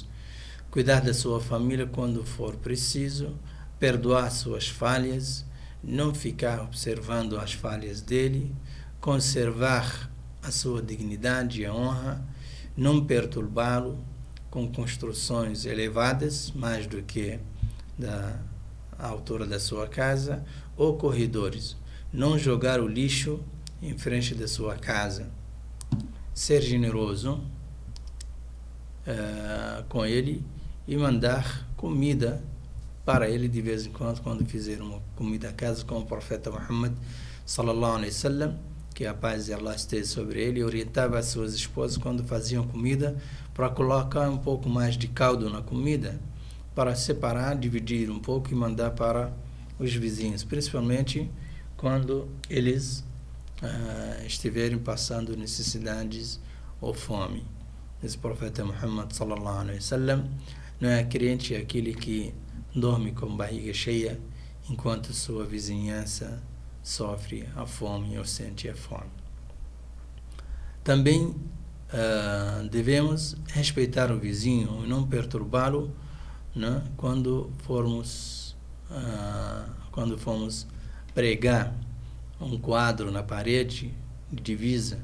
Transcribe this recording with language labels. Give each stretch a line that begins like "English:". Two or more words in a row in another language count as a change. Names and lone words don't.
Portuguese: Cuidar da sua família quando for preciso, perdoar suas falhas, não ficar observando as falhas dele, conservar a sua dignidade e a honra, não perturbá-lo com construções elevadas, mais do que da altura da sua casa, ou corredores. Não jogar o lixo em frente da sua casa. Ser generoso com ele e mandar comida para ele de vez em quando fizer uma comida a casa, como o profeta Muhammad
Arabic: صلى الله عليه وسلم,
Portuguese: que a paz de Allah esteja sobre ele, orientava as suas esposas quando faziam comida para colocar um pouco mais de caldo na comida, para separar, dividir um pouco e mandar para os vizinhos, principalmente quando eles estiverem passando necessidades ou fome. Esse profeta Muhammad
Arabic: صلى الله عليه وسلم:
Portuguese: "Não é crente aquele que dorme com barriga cheia enquanto sua vizinhança sofre a fome ou sente a fome." Também devemos respeitar o vizinho e não perturbá-lo, né, quando formos pregar um quadro na parede de divisa.